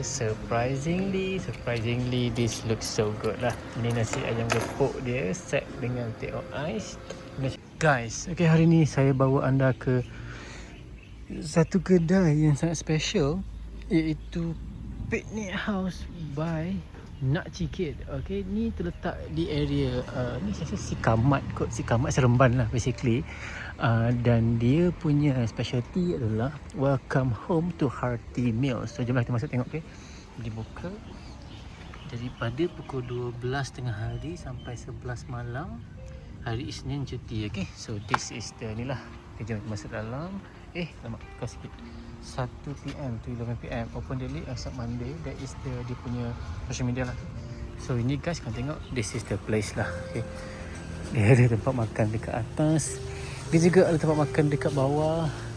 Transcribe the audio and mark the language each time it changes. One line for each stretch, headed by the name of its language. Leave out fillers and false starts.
English: Surprisingly this looks so good lah.
Malay: Ini nasi ayam gepuk dia set dengan teh ais. Guys, okay, hari ni saya bawa anda ke satu kedai yang sangat special, iaitu Picnic House by Nak Cikit. Okay, ni terletak di area ni saya rasa Sikamat Seremban lah basically. Dan dia punya specialty adalah
English: welcome home to hearty meal.
Malay: So jomlah kita masuk tengok. Okay, dibuka daripada pukul 12 tengah hari sampai 11 malam hari Isnin cuti. Okay, so this is the ni lah. Okay, jom kita masuk dalam. Lama buka sikit.
English: 1 PM to 11 PM open daily except Monday.
Malay: That is dia punya social media lah. So ini guys, kau tengok,
English: this is the place
Malay: lah. Okay, dia ada tempat makan dekat atas, dia juga ada tempat makan dekat bawah.